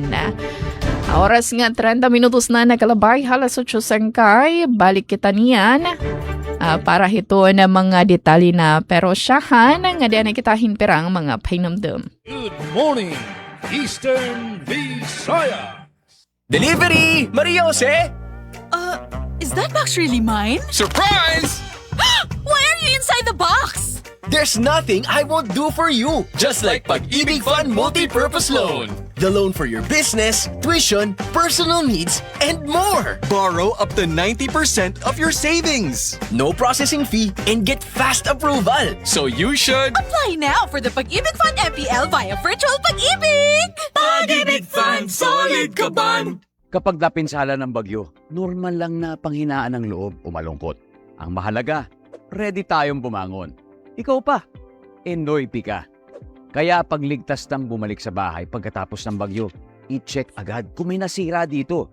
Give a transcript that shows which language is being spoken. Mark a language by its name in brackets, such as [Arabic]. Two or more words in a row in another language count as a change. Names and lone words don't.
[Waray] Oras nga 30 minutos na nakalabay halas 8 sangkay balik kita niyan para hito na mga detalye na pero syahan nga diyan kita hinperang mga painamdam. [English] Good morning, Eastern Visaya. Delivery! Maria Jose! Is that box really mine? Surprise! Why are you inside the box? There's nothing I won't do for you. Just like Pag-ibig Fund Multi-Purpose Loan. The loan for your business, tuition, personal needs, and more. Borrow up to 90% of your savings. No processing fee and get fast approval. So you should... Apply now for the Pag-ibig Fund MPL via Virtual Pag-ibig! [Filipino] Pag-ibig Fund, solid ka ban! Kapag napinsala ng bagyo, normal lang na panghinaan ng loob o malungkot. Ang mahalaga, ready tayong bumangon. Ikaw pa, Enoy ka. Kaya pagligtas ng bumalik sa bahay pagkatapos ng bagyo, i-check agad kung may nasira dito.